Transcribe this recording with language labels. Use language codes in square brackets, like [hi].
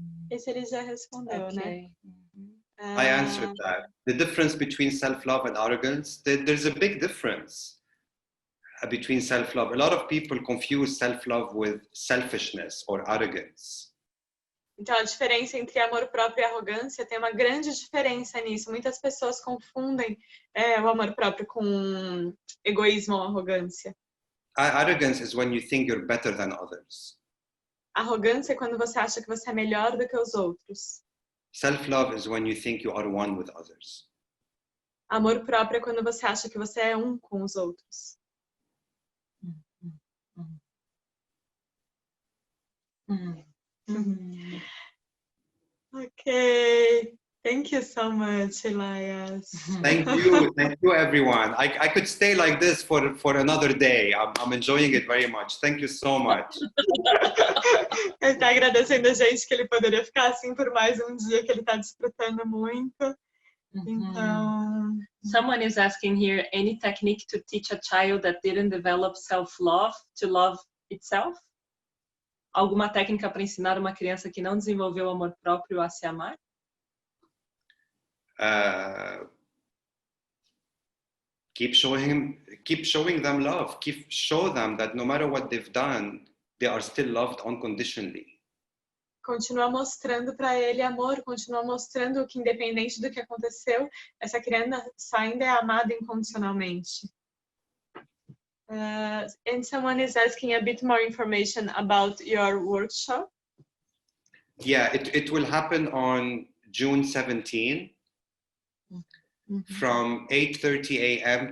[pt] Esse ele já respondeu, né? [en] I answered that. The difference between self-love and arrogance, there's a big difference between self-love. A lot of people confuse self-love with selfishness or arrogance. [pt] Então, a diferença entre amor próprio e arrogância, tem uma grande diferença nisso. Muitas pessoas confundem o amor próprio com egoísmo ou arrogância. [en] Arrogance is when you think you're better than others. [pt] Arrogância é quando você acha que você é melhor do que os outros. [en] Self-love is when you think you are one with others. [pt] Amor próprio é quando você acha que você é um com os outros. [en] Okay. Thank you so much, Elias. Thank you, everyone. I could stay like this for another day. I'm enjoying it very much. Thank you so much. [pt] Ele está agradecendo a gente que ele poderia ficar assim por mais um dia, que ele está desfrutando muito. Então, [en] someone is asking here, any technique to teach a child that didn't develop self-love to love itself? [pt] Alguma técnica para ensinar uma criança que não desenvolveu amor próprio a se amar? [en] keep showing them love. Show them that no matter what they've done, they are still loved unconditionally. [pt] Continua mostrando para ele amor, continua mostrando que independente do que aconteceu, essa criança ainda é amada incondicionalmente. [en] And someone is asking a bit more information about your workshop. Yeah, it will happen on June 17 from 8:30 a.m.